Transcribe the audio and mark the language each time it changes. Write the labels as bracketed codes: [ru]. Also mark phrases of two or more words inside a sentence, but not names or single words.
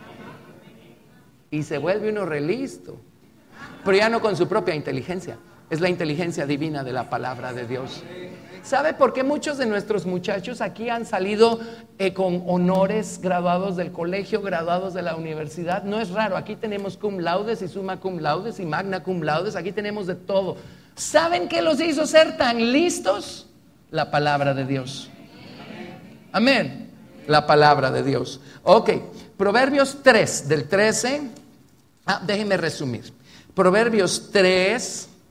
[es] Y se vuelve uno re listo. Pero ya no con su propia inteligencia. Es la inteligencia divina de la palabra de Dios. ¿Sabe por qué muchos de nuestros muchachos aquí han salido con honores, graduados del colegio, graduados de la universidad? No es raro, aquí tenemos [la] cum laudes [es] y [la] summa cum laudes [es] y [la] magna cum laudes, [es] aquí tenemos de todo. ¿Saben qué los hizo ser tan listos? La palabra de Dios. Amén. La palabra de Dios. Ok, Proverbios 3, del 13. Déjenme resumir. Proverbios 3.